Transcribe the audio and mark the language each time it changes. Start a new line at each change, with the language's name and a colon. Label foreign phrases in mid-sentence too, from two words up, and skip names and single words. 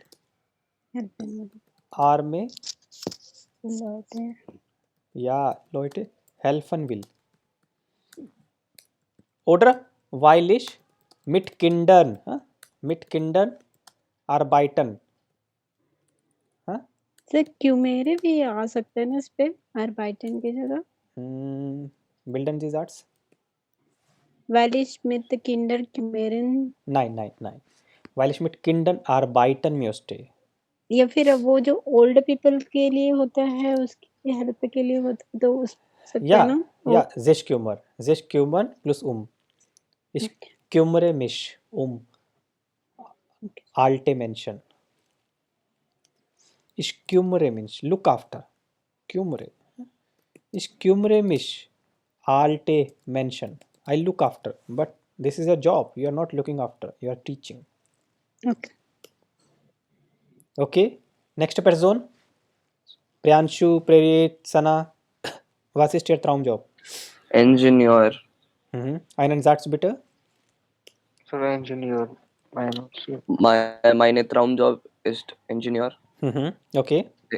German: Helfen Arme, Leute. ja, Leute helfen will. Oder weil ich mit Kindern arbeiten.
Hindi: हाँ? सर क्यों मेरे भी आ सकते हैं ना इस पे arbeiten की जगह.
German: Bilden Sie Satz? Weil ich mit Kindern kümmern. Nein. Weil ich mit Kindern arbeiten möchte.
Hindi: या फिर वो जो
English: old people
Hindi: के लिए होता है उसकी हेल्प के लिए होता तो उस सकते हैं ना.
German: Ja, sich kümmern plus Ich kümmere mich alte Menschen. Ich kümmere mich,
English: look after,
German: kümmere. Ich kümmere mich alte Menschen.
English: I look after, but this is a job. You are not looking after. You are teaching. Okay. Okay. Next person. Priyanshu, Prerit, Sana.
German: Was ist Ihr Traumjob?
English: Engineer.
German: Einen Satz bitte.
English: Sir, Engineer. Mine also.
German: Meine Traumjob ist Engineer. Okay.